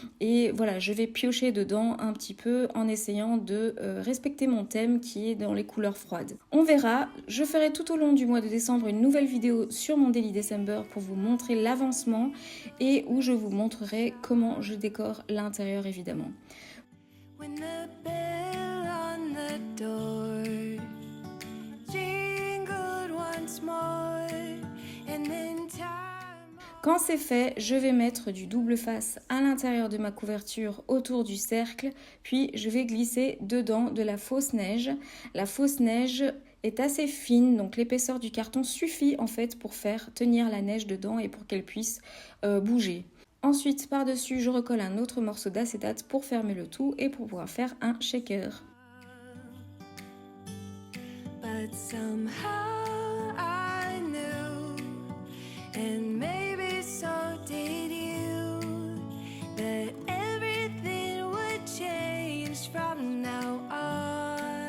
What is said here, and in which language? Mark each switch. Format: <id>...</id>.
<fr>Et voilà, je vais piocher dedans un petit peu en essayant de respecter mon thème qui est dans les couleurs froides. On verra, je ferai tout au long du mois de décembre une nouvelle vidéo sur mon Daily December pour vous montrer l'avancement et où je vous montrerai comment je décore l'intérieur évidemment.</fr> <en>When the bell on the door jingled once more and then time.</en> <fr>Quand c'est fait, je vais mettre du double face à l'intérieur de ma couverture autour du cercle, puis je vais glisser dedans de la fausse neige. La fausse neige est assez fine, donc l'épaisseur du carton suffit en fait pour faire tenir la neige dedans et pour qu'elle puisse bouger. Ensuite, par-dessus, je recolle un autre morceau d'acétate pour fermer le tout et pour pouvoir faire un shaker.</fr> <en>But somehow I knew, and maybe so did you, that everything would change from now on.</en>